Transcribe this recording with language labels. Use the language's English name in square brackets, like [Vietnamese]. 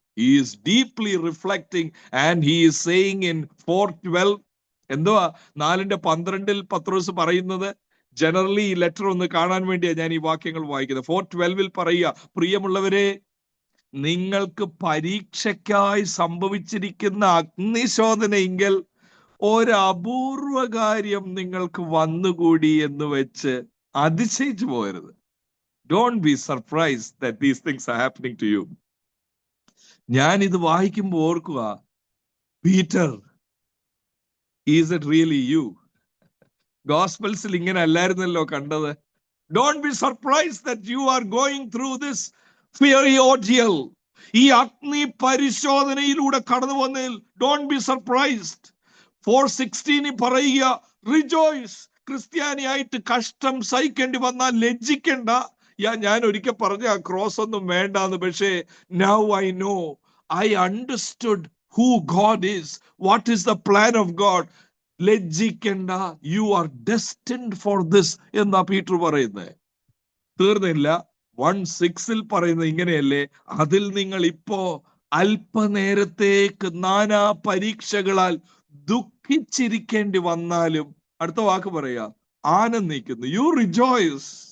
[English] He is deeply reflecting and he is saying in 4:12, [Malayalam] എന്തുവാ 4:12 പത്രോസ് പറയുന്നത്? Generally ഈ letter ഒന്ന് കാണാൻ വേണ്ടിയാണ് ഞാൻ ഈ വാക്യങ്ങൾ വായിക്കുന്നത്. 4:12 പറയുക, പ്രിയമുള്ളവരെ, നിങ്ങൾക്ക് പരീക്ഷയ്ക്കായി സംഭവിച്ചിരിക്കുന്ന അഗ്നിശോധനയെങ്കിൽ ഒരപൂർവ കാര്യം നിങ്ങൾക്ക് വന്നുകൂടി എന്ന് വെച്ച് അതിശയിച്ചു പോകരുത്. [English] Don't be surprised that these things are happening to you. [Malayalam] ഞാൻ ഇത് വായിക്കുമ്പോൾ ഓർക്കുക, Peter, [English] is it really you? [Malayalam] ഗോസ്പൽസിൽ ഇങ്ങനെ അല്ലായിരുന്നല്ലോ കണ്ടത്. [English] Don't be surprised that you are going through this fiery ordeal. [Malayalam] ഈ അഗ്നി പരിശോധനയിലൂടെ കടന്നു വന്നതിൽ [English] don't be surprised. [Malayalam] 4:16 പറയുക, rejoice. ക്രിസ്ത്യാനിയായിട്ട് കഷ്ടം സഹിക്കേണ്ടി വന്നാൽ ലജ്ജിക്കണ്ട. ഞാൻ ഒരിക്കൽ പറഞ്ഞ ആ ക്രോസ് ഒന്നും വേണ്ടാന്ന്, പക്ഷേ [English] now I know, I understood who God is, what is the plan of God. [Malayalam] ലജ്ജിക്കണ്ട, [English] you are destined for this [Malayalam] എന്നാ പീറ്റർ പറയുന്നത്. തീർന്നില്ല. 1:6 പറയുന്നത് ഇങ്ങനെയല്ലേ, അതിൽ നിങ്ങൾ ഇപ്പോ അല്പനേരത്തേക്ക് നാനാ പരീക്ഷകളാൽ ദുഃഖിച്ചിരിക്കേണ്ടി വന്നാലും, അടുത്ത വാക്ക് പറയാ, ആനന്ദിക്കുന്നു. [English] You rejoice.